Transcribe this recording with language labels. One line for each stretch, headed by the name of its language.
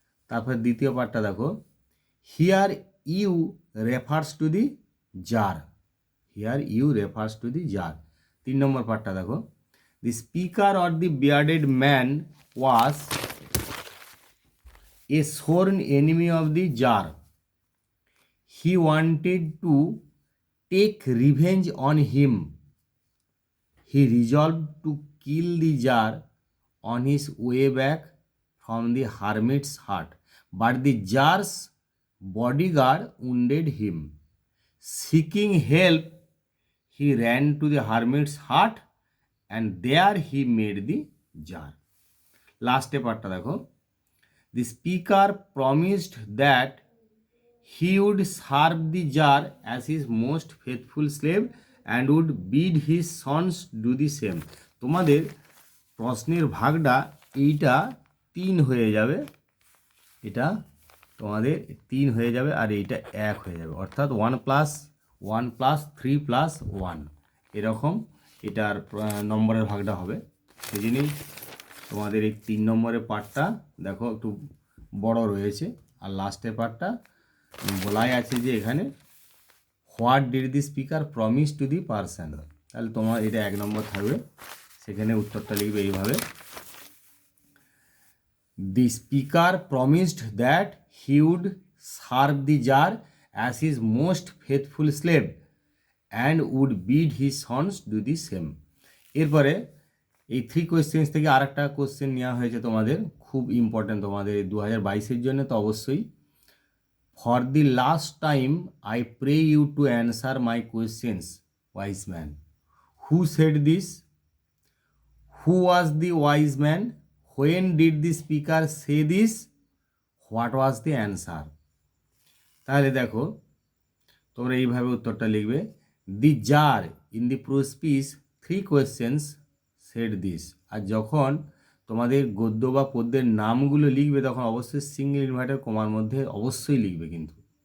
Bangla: তারপর দ্বিতীয় পার্টটা দেখো,
English: Here you refers to the jar, here you refers to the jar.
Bangla: 3 নম্বর পার্টটা দেখো,
English: The speaker or the bearded man was a sworn enemy of the jar. He wanted to take revenge on him. He resolved to kill the jar on his way back from the hermit's hut, but the jar's bodyguard wounded him. Seeking help, he ran to the hermit's hut and there he made the jar.
Bangla: Last পার্টটা দেখো,
English: the speaker promised that he would serve the jar as his most faithful slave and would bid his sons do the same.
Bangla: তোমাদের প্রশ্নের ভাগটা এইটা 3 হয়ে যাবে, এটা তোমাদের 3 হয়ে যাবে আর এইটা 1 হয়ে যাবে, অর্থাৎ 1 + 3 + 1 এরকম এটার নম্বরের ভাগটা হবে। সেই জন্যই তোমাদের এই 3 নম্বরের পার্টটা দেখো একটু বড় রয়েছে, আর লাস্টের পার্টটা বলাই আছে যে এখানে
English: what did the speaker promise to the person,
Bangla: তাহলে তোমার এটা 1 নম্বর থাকবে। সেখানে উত্তরটা লিখবে এইভাবে,
English: The speaker promised that he would serve the jar as his most faithful slave and would bid his sons do the same.
Bangla: এরপরে এই 3 কোয়েশ্চেন্স থেকে আরেকটা কোশ্চেন নেওয়া হয়েছে তোমাদের, খুব ইম্পর্ট্যান্ট তোমাদের 2022-এর জন্য তো অবশ্যই।
English: For the last time, I pray you to answer my questions, wise man. Who said this? Who was the wise man? When did the speaker say this? What was the answer?
Bangla: তাহলে দেখো তোমরা এইভাবে উত্তরটা লিখবে,
English: The jar in the prose piece 3 questions said this.
Bangla: আর যখন তোমাদের গদ্য বা পদ্যের নামগুলো লিখবে তখন অবশ্যই সিঙ্গল ইনভার্টেড কমার মধ্যে অবশ্যই লিখবে কিন্তু।